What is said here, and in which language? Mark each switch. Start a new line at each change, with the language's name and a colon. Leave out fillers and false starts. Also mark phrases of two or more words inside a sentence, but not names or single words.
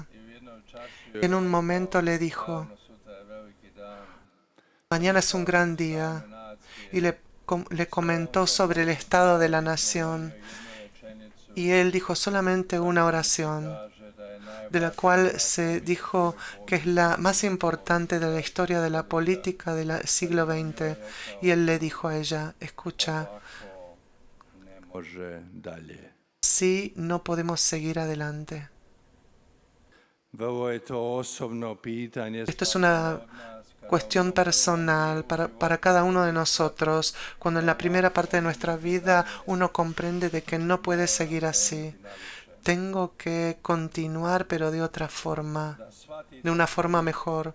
Spanish: En un momento le dijo: mañana es un gran día, y le comentó sobre el estado de la nación. Y él dijo solamente una oración: de la cual se dijo que es la más importante de la historia de la política del siglo XX. Y él le dijo a ella, escucha,
Croatian: ne može dalje.
Spanish: sí, no podemos seguir adelante.
Croatian: Vrlo je to osobno pitanje.
Spanish: Esto es una cuestión personal para cada uno de nosotros, cuando en la primera parte de nuestra vida uno comprende de que no puede seguir así. Tengo que continuar, pero de otra forma, de una forma mejor.